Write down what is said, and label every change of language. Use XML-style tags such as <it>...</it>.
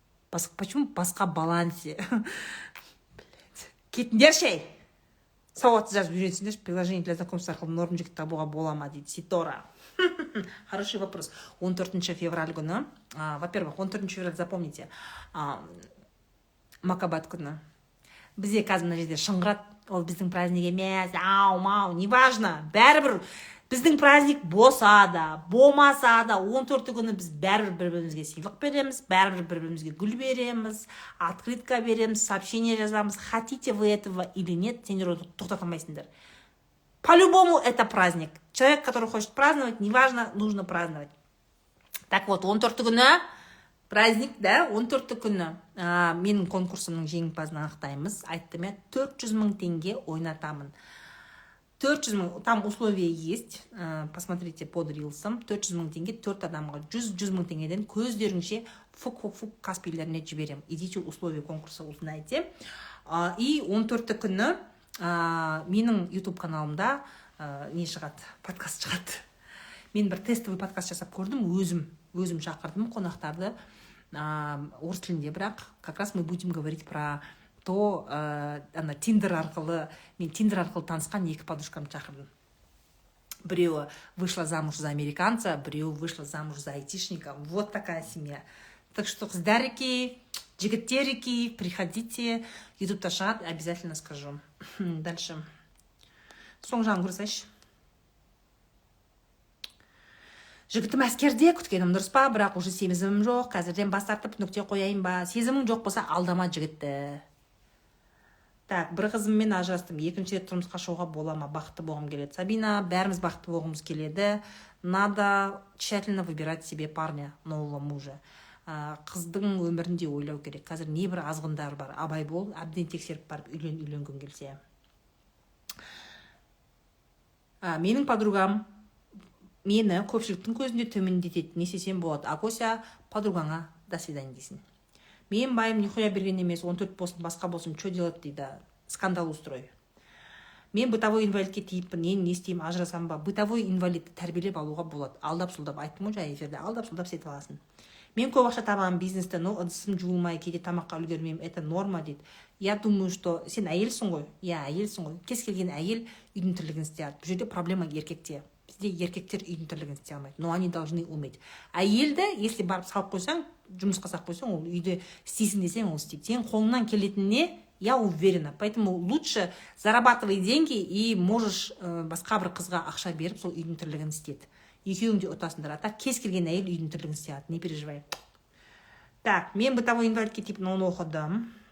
<kk>Почему басқа балансе? Кетіндер ше? Сауатты жазып үйренсіңдер,</kk> <ru>приложение для знакомства</ru> <kk>арқылы норм жігіт табуға бола ма дейді.</kk> <ru>Ситора. Хороший вопрос.</ru> <kk>14 февраль күні.</kk> <ru>Во-первых, 14 февраль запомните.</ru> <kk>Макабат күні. Бізде қазір мына жерде шыңғырат. Ол біздің праздник емес. Ау-мау, неважно. Бәрібір біздің праздник болса да, болмаса да, 14 күні біз бәрібір бір-бірімізге сыйлық береміз, бәрібір бір-бірімізге гүл береміз, открытка береміз, сообщение жазамыз.</kk> <ru>Хотите вы этого или нет,</ru> <kk>сендер тоқтата алмайсыңдар.</kk> <ru>По-любому это праздник. Человек, который хочет праздновать, неважно, нужно праздновать.</ru> <kk>Так вот, 14 күні праздник, да, 14 күні менің конкурсымның жеңімпазын анықтаймыз. Айттым я, 400 000 теңге ойнатамын. 400 000,</kk> <ru>там условия есть, посмотрите под рилсом,</ru> <kk>400 000 теңге, 4 адамға 100 000 теңгеден көздеріңше фук каспийлеріне жіберем.</kk> <ru>Идите условия конкурса узнайте.</ru> <kk>И 14 күні менің YouTube каналымда не шығады, подкаст шығады. мен бір тестовый подкаст жасап көрдім, өзім шақырдым қонақтарды, орыс тілінде, бірақ</kk> <ru>как раз мы будем говорить про то,</ru> <kk>ана Тиндер арқылы танысқан екі подружкамды шақырдым. Біреуі</kk> <ru>вышла замуж за американца,</ru> <kk>біреуі</kk> <ru>вышла замуж за айтишника. Вот такая семья.</ru> <kk>Так что, қыздарики, жігіттерики, приходите. Ютубта шығады,</kk> <ru>обязательно скажу. Дальше.</ru> <kk>Соң жағын көрсайшы. Жігітім әскерде, күткенім дұрыс па, бірақ уже сезімім жоқ. Қазірден бас тартып нүкте қояйын ба? Сезімің жоқ болса, алдама жігітті. Так, бір қызыммен ажырастым. Екінші рет тұрмысқа шығуға бола ма? Бақытты болғым келеді. Сабина, бәріміз бақытты болғымыз келеді.</kk> <ru>Надо тщательно выбирать себе парня, нового мужа.</ru> <kk>Қыздың өмірінде ойлау керек. Қазір небір азғындар бар. Абай бол, әбден тексеріп барып үйленгің келсе. Менің подругам мені көпшіліктің көзінде төмендетеді. Не істесем болады? Акося, подругаңа</kk> <ru>до свидания</ru> <kk>дейсің. Мен байым нихуя берген емес, 14 болсын, басқа болсын,</kk> <ru>что делать</ru> <kk>дейді,</kk> <ru>скандал устрой.</ru> <kk>Мен бытовой инвалидке тиіппін, не істеймін, ажырасам ба? Бытовой инвалидті тәрбиелеп алуға болады. Алдап-сұлдап, айттым ғой жаңа эфирде, алдап-сұлдап сетіп аласың. Мен көп ақша табамын бизнесте, но ыдысым жуылмай, кейде тамаққа үлгермеймін,</kk> <ru>это норма</ru> <kk>дейді.</kk> <ru>Я думаю, что</ru> <kk>сен әйелсің ғой? Я әйелсің ғой. Кез келген әйел үйдің тірлігін істей алады. Бұл жерде проблема еркекте. Бізде еркектер үйдің тірлігін істей алмайды,</kk> <ru>но они должны уметь.</ru> <kk>Әйелді, если барып салып қойсаң, жұмысқа салып қойсаң, ол үйде істейсің десең, ол істейді. Сен қолыңнан келетініне</kk> <ru>я уверена. Поэтому лучше зарабатывай деньги и можешь</ru> <kk>басқа бір қызға ақша беріп, сол үйдің тірлігін істейді. Екеуің де ұтасыңдар. А так кез келген әйел үйдің тірлігін істей алады.</kk> <ru>Не переживай.</ru> <kk>Так, мен бытовой инвалидке типін оны оқыдым.</kk>